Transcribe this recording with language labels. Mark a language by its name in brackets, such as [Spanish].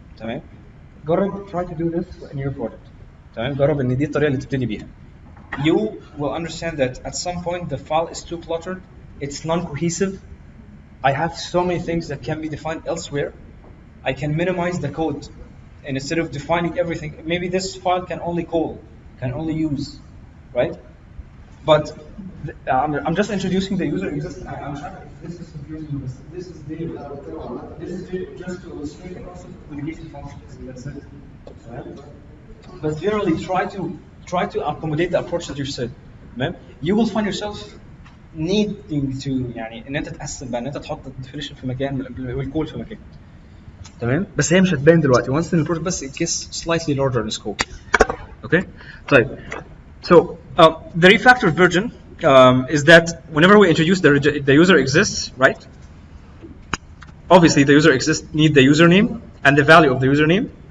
[Arabic] تمام؟ جرب [English] try to do this in your project. [Arabic] تمام؟ جرب ان دي الطريقة اللي تبتدي بيها. [English] You will understand that at some point the file is too cluttered. It's non-cohesive. I have so many things that can be defined elsewhere. I can minimize the code, and instead of defining everything, maybe this file can only call, can only use, right? But I'm just introducing the user exists. I'm sorry if this is confusing you, but this is there. This is there just to illustrate the concept of delegation functions. That's it. Right? But generally, try to accommodate the approach that you said. You will find yourself needing to [Arabic] يعني ان انت تقسم بقى ان انت تحط الديفينيشن في مكان والكول في مكان. تمام؟ بس هي مش هتبان دلوقتي. [English] Once in the project [Arabic] بس [English] it gets slightly larger in scope. Okay? [Arabic] طيب. [English] So the refactored version is that whenever we introduce the user exists, right? Obviously, the user exists need the username and the value of the username.